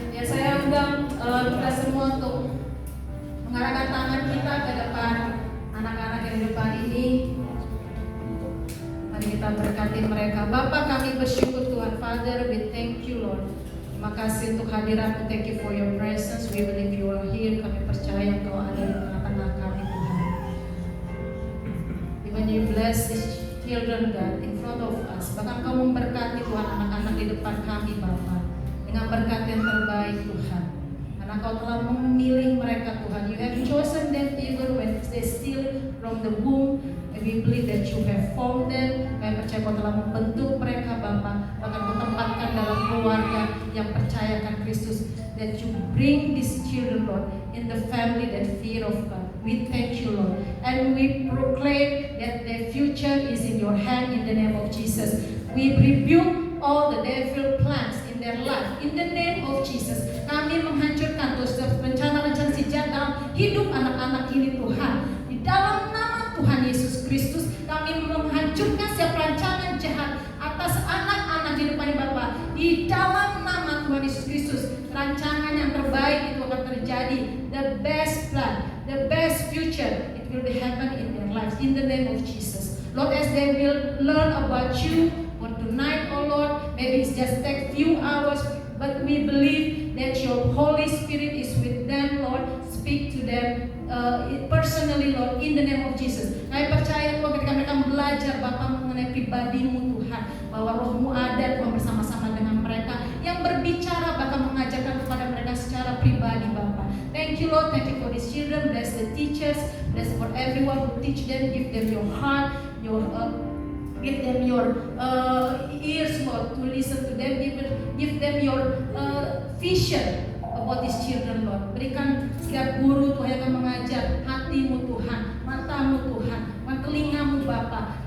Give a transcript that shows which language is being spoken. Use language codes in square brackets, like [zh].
[id] Ya, saya undang kita semua untuk mengarahkan tangan kita ke depan anak-anak yang di depan ini. Mari kita berkati mereka. Bapa, kami bersyukur Tuhan. [en] Father, we thank you Lord. [id] Terima kasih untuk hadirat-Mu. [en] Thank you for your presence. We believe you are here. [id] Kami percaya Engkau ada di tengah-tengah kami Tuhan. [en] Even you bless these children God in front of us. [id] Bahkan Kau memberkati Tuhan anak-anak di depan kami Bapa, dengan berkat yang terbaik Tuhan. karena Kau telah memilih mereka Tuhan. [en] You have chosen them even when they still from the womb. And we believe that you have formed them. [id] Kami percaya Kau telah membentuk mereka Bapa, bahkan Kau tempatkan dalam keluarga yang percaya akan Kristus. [en] That you bring these children, Lord, in the family that fear of God. We thank you, Lord, and we proclaim that their future is in your hand in the name of Jesus. We rebuke all the devil plans in their life in the name of Jesus. [id] Kami menghancurkan setiap rencana-rencana si jahat dalam hidup anak-anak ini Tuhan. Di dalam nama Tuhan Yesus Kristus, kami menghancurkan setiap rancangan jahat atas anak-anak di depan Bapa. Di dalam nama Tuhan Yesus Kristus, rancangan yang terbaik itu akan terjadi. [en] The best plan, the best future, it will be happen in their lives in the name of Jesus. Lord, as they will learn about you for tonight, oh Lord, maybe it's just take few hours, but we believe that your Holy Spirit is with them, Lord. Speak to them personally, Lord, in the name of Jesus. [id] Kami percaya Tuhan, ketika mereka belajar Bapa mengenai pribadimu Tuhan, bahwa rohmu ada Tuhan bersama-sama dengan mereka, yang berbicara bahkan mengajarkan kepada mereka secara pribadi Bapa. [en] Thank you Lord, thank you for these children. Bless the teachers, bless for everyone who teach them. Give them your heart, give them your ears, Lord, to listen to them. Give them your vision about these children, Lord. [id] Berikan setiap guru Tuhan yang akan mengajar hatimu Tuhan, matamu Tuhan, telingamu Bapa.